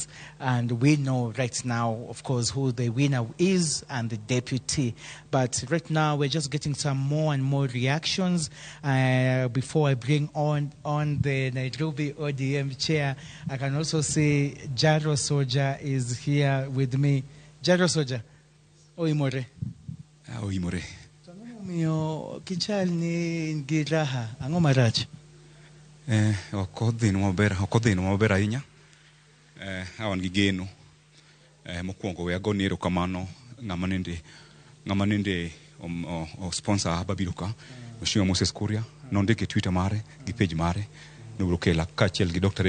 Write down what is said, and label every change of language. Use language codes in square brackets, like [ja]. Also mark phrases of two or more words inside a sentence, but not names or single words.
[en] And we know right now, of course, who the winner is and the deputy. But right now, we're just getting some more and more reactions. Before I bring on the Nairobi ODM chair, I can also see Jaro Soja is here with me. Jaro Soja, Oimore. Oimore. [luo] Mio kichal ni giraha ango marach okodhi no maber ahinya awan gi geno mokwongo we agoni erokamano ng'ama nende o sponsor babiro ka Mheshimiwa Moses Kuria nondike Twitter mare gi page mare nobiro kela kaachiel gi Dr.